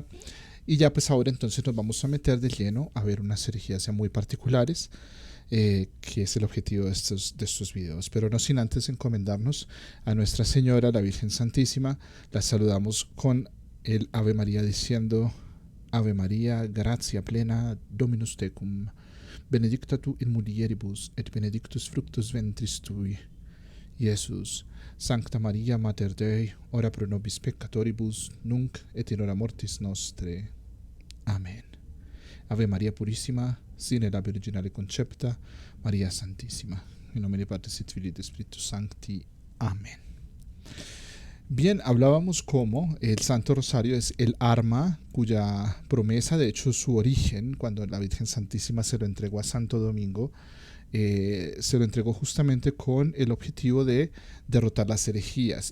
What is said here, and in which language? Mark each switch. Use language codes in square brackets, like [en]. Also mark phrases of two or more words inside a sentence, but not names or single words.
[es] Y ya pues ahora entonces nos vamos a meter de lleno a ver unas herejías ya muy particulares, que es el objetivo de estos videos. Pero no sin antes encomendarnos a Nuestra Señora, la Virgen Santísima. La saludamos con el Ave María diciendo: [la] Ave María, gratia plena, Dominus tecum, benedicta tu in mulieribus, et benedictus fructus ventris tui, Iesus. Sancta Maria Mater Dei, ora pro nobis peccatoribus, nunc et in hora mortis nostre. [es] Amén. Ave María Purísima, [la] sin era virginale concepta, [es] María Santísima. En nombre de [la] Patris et Filii et Spiritus Sancti. [es] Amén. Bien, hablábamos cómo el Santo Rosario es el arma cuya promesa, de hecho su origen, cuando la Virgen Santísima se lo entregó a Santo Domingo, se lo entregó justamente con el objetivo de derrotar las herejías.